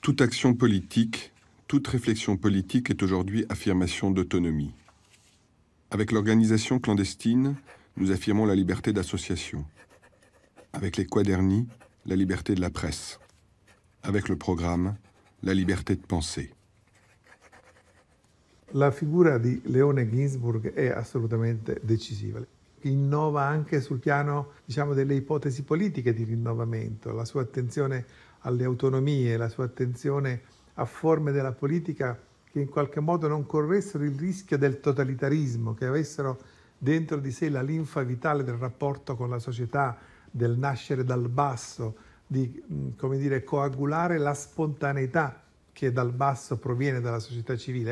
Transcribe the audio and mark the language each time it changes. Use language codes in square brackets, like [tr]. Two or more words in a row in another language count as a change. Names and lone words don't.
[fr] Toute action politique, toute réflexion politique est aujourd'hui affirmation d'autonomie. Avec l'organisation clandestine, nous affirmons la liberté d'association. Avec les quaderni, la liberté de la presse. Avec le programme, la liberté de penser. » [it] La figura di Leone Ginsburg è assolutamente decisiva. Innova anche sul piano, diciamo, delle ipotesi politiche di rinnovamento, la sua attenzione alle autonomie, la sua attenzione a forme della politica che in qualche modo non corressero il rischio del totalitarismo, che avessero dentro di sé la linfa vitale del rapporto con la società, del nascere dal basso, di, come dire, coagulare la spontaneità che dal basso proviene dalla società civile.